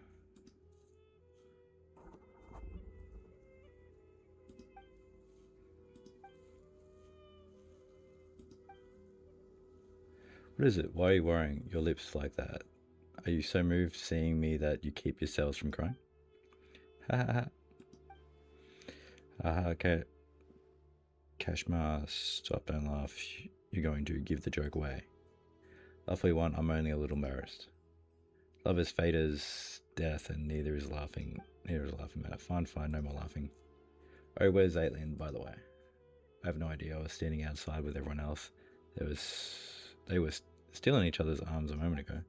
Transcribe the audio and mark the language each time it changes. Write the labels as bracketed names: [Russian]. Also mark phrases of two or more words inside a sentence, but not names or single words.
[English] What is it? Why are you wearing your lips like that? Are you so moved seeing me that you keep yourselves from crying? Ha ha ha. Okay. Kashmar, stop and laugh. You're going to give the joke away. Lovely one, I'm only a little embarrassed. Love is fate as death, and neither is laughing matter. Fine, no more laughing. Oh, where's Aitlin, by the way? I have no idea. I was standing outside with everyone else. They were still in each other's arms a moment ago.